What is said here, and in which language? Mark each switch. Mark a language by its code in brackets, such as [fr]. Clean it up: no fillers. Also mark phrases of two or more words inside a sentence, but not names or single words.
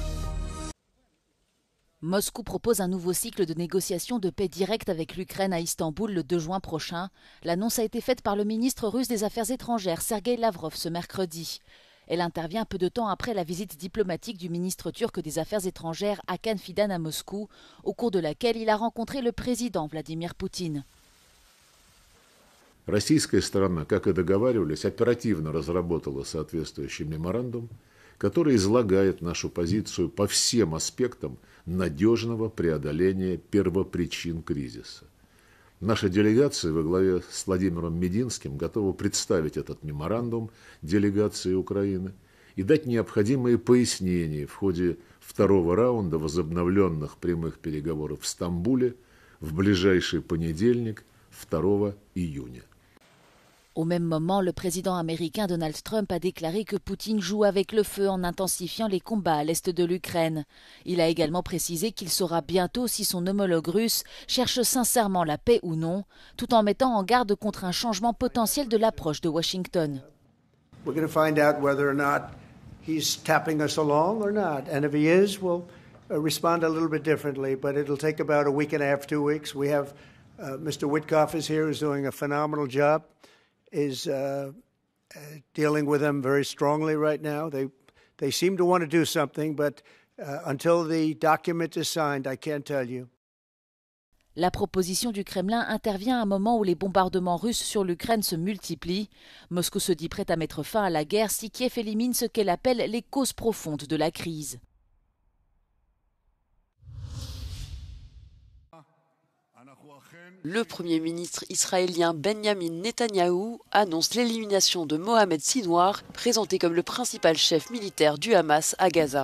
[fr] Moscou propose un nouveau cycle de négociations de paix directe avec l'Ukraine à Istanbul le 2 juin prochain. L'annonce a été faite par le ministre russe des Affaires étrangères, Sergueï Lavrov, ce mercredi. Elle intervient peu de temps après la visite diplomatique du ministre turc des Affaires étrangères Hakan Fidan à Moscou, au cours de laquelle il a rencontré le président Vladimir Poutine. [ru] Российская сторона, как и договаривались, оперативно разработала соответствующий меморандум, который излагает нашу позицию по всем аспектам надежного преодоления первопричин кризиса. Наша делегация во главе с Владимиром Мединским готова представить этот меморандум делегации Украины и дать необходимые пояснения в ходе второго раунда возобновленных прямых переговоров в Стамбуле в ближайший понедельник, 2 июня. [fr] Au même moment, le président américain Donald Trump a déclaré que Poutine joue avec le feu en intensifiant les combats à l'est de l'Ukraine. Il a également précisé qu'il saura bientôt si son homologue russe cherche sincèrement la paix ou non, tout en mettant en garde contre un changement potentiel de l'approche de Washington. [en] We're going to find out whether or not he's tapping us along or not. And if he is, we'll respond a little bit differently, but it'll take about a week and a half, 2 weeks. We have Mr. Witkoff is here, who's doing a phenomenal job. Is dealing with them very strongly right now. They seem to want to do something, but until the document is signed, I can't tell you. [fr] La proposition du Kremlin intervient à un moment où les bombardements russes sur l'Ukraine se multiplient. Moscou se dit prête à mettre fin à la guerre si Kiev élimine ce qu'elle appelle les causes profondes de la crise. Le Premier ministre israélien Benjamin Netanyahou annonce l'élimination de Mohamed Sinwar, présenté comme le principal chef militaire du Hamas à Gaza.